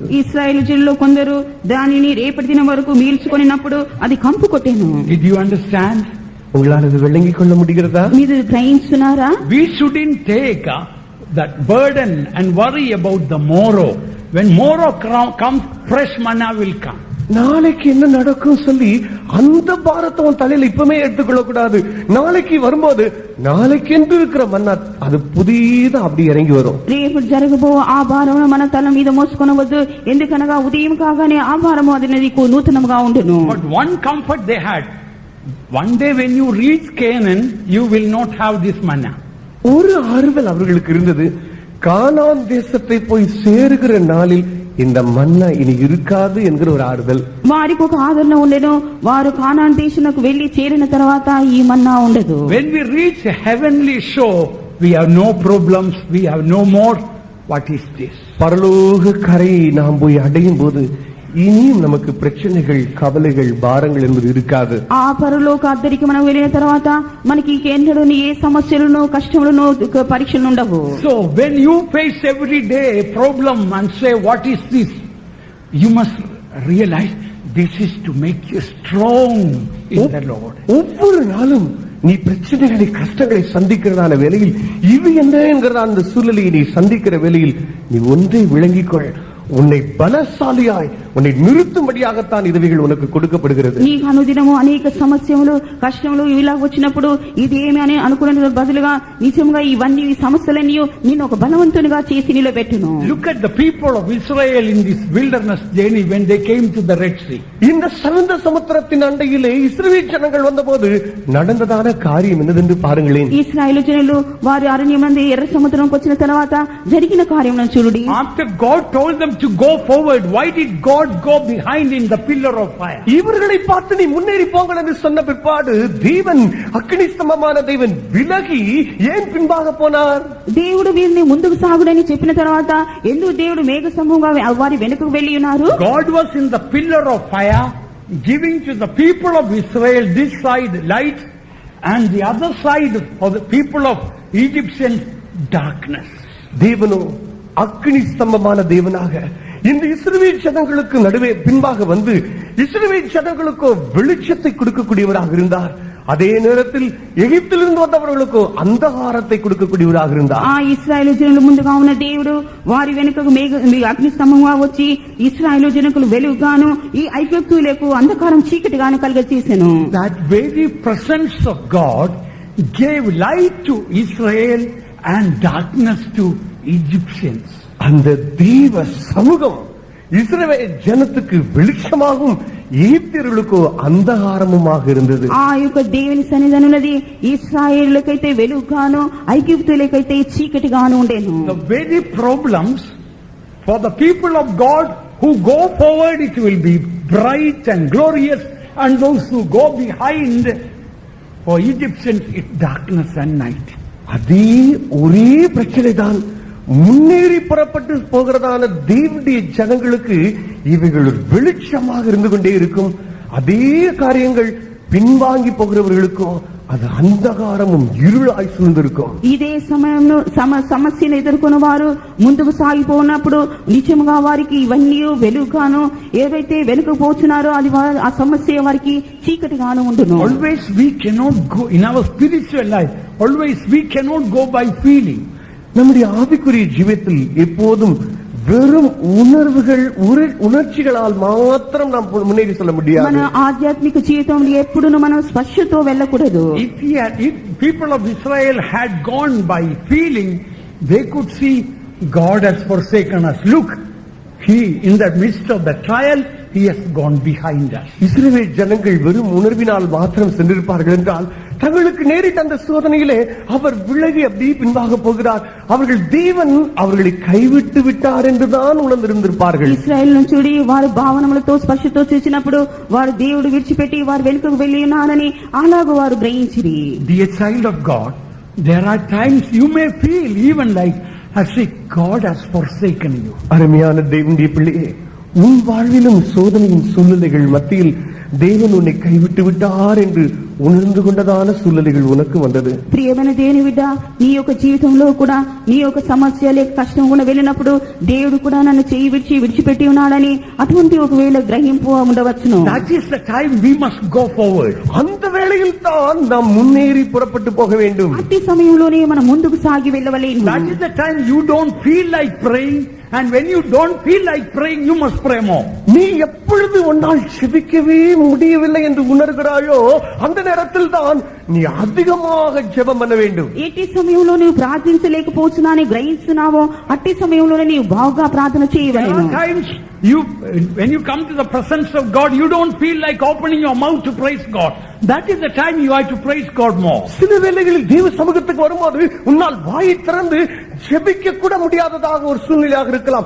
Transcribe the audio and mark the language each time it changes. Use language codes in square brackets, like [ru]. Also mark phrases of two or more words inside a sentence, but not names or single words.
[te] ఇశ్రాయేలులో కొందరు దానిని రేపటి దినం వరకు మిగిల్చుకొనినప్పుడు అది కంపు కొట్టెను. [en] Did you understand? [ta] உங்களால் அது விளங்கிக் கொள்ள முடிகிறதா? [te] మీరు గ్రహించున్నారా? [en] We shouldn't take that burden and worry about the morrow. When morrow comes, fresh manna will come. [ta] நாளைக்கு என்ன நடக்கும் சொல்லி அந்த பாரத்தை உன் தலையில இப்பமே எடுத்துக்கொள்ள கூடாது. நாளைக்கு வரும்போது நாளைக்கு என்று இருக்கிற மன்னா அது புதியதா அப்படி இறங்கி வரும். [te] రేపు జరగబో ఆ భారమును మన తల మీద మోసుకొనవద్దు, ఎందుకనగా ఉదయం కాగానే ఆ భారము అది నీకు నూతనముగా ఉండును. [en] But one comfort they had, one day when you reach Canaan, you will not have this manna. [ta] ஒரு ஆறுதல் அவர்களுக்கு இருந்தது, கானான் தேசத்தை போய் சேருகிற நாளில் இந்த மன்னா இனி இருக்காது என்கிற ஒரு ஆறுதல். [te] వారికి ఒక ఆదరణ ఉండెను, వారు కానాన్ దేశమునకు వెళ్లి చేరిన తర్వాత ఈ మన్నా ఉండదు. [en] When we reach a heavenly shore, we have no problems, we have no more. What is this? [ta] பரலோக கரையை நாம் போய் அடையும் போது இனியும் நமக்கு பிரச்சனைகள், கவலைகள், பாரங்கள் என்பது இருக்காது. [te] ఆ పరలోక అద్దరికి మనం వెళ్ళిన తర్వాత మనకి ఎన్నడూ ఏ సమస్యలను, కష్టములను, పరీక్షలు ఉండవు. [en] So when you face every day a problem and say, what is this? You must realize this is to make you strong in the Lord. [ta] ஒவ்வொரு நாளும் நீ பிரச்சனைகளை, கஷ்டங்களை சந்திக்கிறதான வேளையில் இது என்ன என்கிறதான அந்த சூழ்நிலையை நீ சந்திக்கிற வேளையில் நீ ஒன்றை விளங்கிக்கொள், உன்னை பலசாலியாய் உன்னை நிறுத்தும்படியாகத்தான் இதுவைகள் உனக்கு கொடுக்கப்படுகிறது. [te] నీకు అనుదినము అనేక సమస్యలు, కష్టములు ఇలా వచ్చినప్పుడు ఇదేమి అని అనుకునే బదులుగా నిజంగా ఇవన్నీ సమస్యలన్నీ నిన్ను ఒక బలవంతునిగా చేసి నిలబెట్టును. [en] Look at the people of Israel in this wilderness journey when they came to the Red Sea. [ta] இந்த சிவந்த சமுத்திரத்தின் அண்டையிலே இஸ்ரவேல் ஜனங்கள் வந்தபோது நடந்ததான காரியம் என்னதென்று பாருங்களேன். [te] ఇశ్రాయేలు జనులు వారి అరణ్యమందు ఎర్ర సముద్రంకి వచ్చిన తర్వాత జరిగిన కార్యములను చూడండి. [en] After God told them to go forward, why did God go behind in the pillar of fire? [ta] இவர்களை பார்த்து நீ முன்னேறி போங்கள் என்று சொன்ன பிற்பாடு தேவன், அக்கினி ஸ்தம்பமான தேவன் விலகி ஏன் பின்பாக போனார்? [te] దేవుడు వీరిని ముందుకు సాగుడని చెప్పిన తర్వాత ఎందుకు దేవుడు మేఘ సమూహంగా వారి వెనుకకు వెళ్లి ఉన్నారు? [en] God was in the pillar of fire, giving to the people of Israel this side light and the other side of the people of Egyptians darkness. [ta] தேவனோ அக்கினி ஸ்தம்பமான தேவனாக இந்த இஸ்ரவேல் ஜனங்களுக்கு நடுவே பின்பாக வந்து இஸ்ரவேல் ஜனங்களுக்கோ வெளிச்சத்தை கொடுக்கக்கூடியவராக இருந்தார். அதே நேரத்தில் எகிப்திலிருந்து வந்தவர்களுக்கோ அந்தகாரத்தை கொடுக்கக்கூடியவராக இருந்தார். [te] ఆ ఇశ్రాయేలు జనుల ముందుగా ఉన్న దేవుడు వారి వెనుకకు అగ్ని స్తంభంగా వచ్చి ఇశ్రాయేలు జనకులు వెలుగుగాను ఈ ఐగుప్తీయులకు అంధకారం చీకటిగాను కలుగచేసెను. [en] That very presence of God gave light to Israel and darkness to Egyptians. [ta] அந்த தேவ சமூகம் இஸ்ரவேல் ஜனத்துக்கு வெளிச்சமாகவும் எகிப்தியர்களுக்கோ அந்தகாரமுமாக இருந்தது. [te] ఆ యొక్క దేవుని సన్నిధానమునది ఇశ్రాయేలులకైతే వెలుగుగాను ఐగుప్తీయులకైతే చీకటిగాను ఉండెను. [en] The very problems for the people of God who go forward, it will be bright and glorious, and those who go behind, for Egyptians it's darkness and night. [ta] அதே ஒரே பிரச்சனை தான் முன்னேறி புறப்பட்டு போகிறதான தேவனுடைய ஜனங்களுக்கு இவைகள் வெளிச்சமாக இருந்து கொண்டே இருக்கும். அதே காரியங்கள் பின்வாங்கி போகிறவர்களுக்கும் அது அந்தகாரமும் இருளாய் சூழ்ந்திருக்கும். [te] ఇదే సమయంలో సమస్యను ఎదుర్కొన్న వారు ముందుకు సాగిపోయినప్పుడు నిజంగా వారికి ఇవన్నీ వెలుగుగాను, ఏవైతే వెనుక పోతున్నారో అది ఆ సమస్య వారికి చీకటిగాను ఉండును. [en] Always we cannot go in our spiritual life, always we cannot go by feeling. [ta] நம்முடைய ஆவிக்குரிய ஜீவியத்தில் எப்போதும் வெறும் உணர்ச்சிகளால் மாத்திரம் நாம் முன்னேறி செல்ல முடியாது. [te] మన ఆధ్యాత్మిక జీవితంలో ఎప్పుడూ మనం స్పర్శతో వెళ్ళకూడదు. [en] If people of Israel had gone by feeling, they could see God has forsaken us. Look, He in the midst of the trial, He has gone behind us. [ta] இஸ்ரவேல் ஜனங்கள் வெறும் உணர்வினால் மாத்திரம் சென்றிருப்பார்கள் என்றால் தங்களுக்கு நேரிட்ட அந்த சோதனையிலே அவர் விலகி அப்படி பின்பாக போகிறார், அவர்கள் தேவன் அவர்களை கைவிட்டு விட்டார் என்றுதான் உணர்ந்திருந்திருப்பார்கள். [te] ఇశ్రాయేలు చూడి వారు భావనములతో స్పర్శతో చూసినప్పుడు వారు దేవుడు విడిచిపెట్టి వారు వెనుకకు వెళ్లి ఉన్నారని అలాగూ వారు గ్రహించిరి. [en] Dear child of God, there are times you may feel even like as if God has forsaken you. [ta] அருமையான தேவனுடைய பிள்ளையே, உன் வாழ்விலும் சோதனையின் சூழ்நிலைகள் மத்தியில் தேவன் உன்னை கைவிட்டு விட்டார் என்று ఉణర్ந்து கொண்டதான సూழ்நிலைகள் உனக்கு வந்தது. [te] ప్రియమైన దేవుని బిడ్డ, నీ యొక్క జీవితంలో కూడా నీ యొక్క సమస్య లేక కష్టం కూడా వెళ్ళినప్పుడు దేవుడు కూడా నన్ను చేయి విడిచిపెట్టి ఉన్నాడని అటువంటి ఒకవేళ గ్రహింపు ఉండవచ్చును. [en] That is the time we must go forward. [ta] அந்த வேளையில் தான் நாம் முன்னேறி புறப்பட்டு போக வேண்டும். [te] అట్టి సమయంలోనే మనం ముందుకు సాగి వెళ్ళవలేను. [en] That is the time you don't feel like praying, and when you don't feel like praying, you must pray more. [ta] நீ எப்பொழுது உன்னால் ஜெபிக்கவே முடியவில்லை என்று உணர்கிறாயோ அந்த நேரத்தில் தான் நீ அதிகமாக ஜெபம் பண்ண வேண்டும். [te] ఎట్టి సమయంలో నువ్వు ప్రార్థించలేకపోతున్నానని గ్రహిస్తున్నావో అట్టి సమయంలోనే నీవు బాగా ప్రార్థన చేయవలెను. [en] Sometimes when you come to the presence of God, you don't feel like opening your mouth to praise God. That is the time you have to praise God more. [ta] சில வேளைகளில் தேவ சமூகத்துக்கு வரும்போது உன்னால் வாயை திறந்து ஜெபிக்க கூட முடியாததாக ஒரு சூழ்நிலையாக இருக்கலாம்.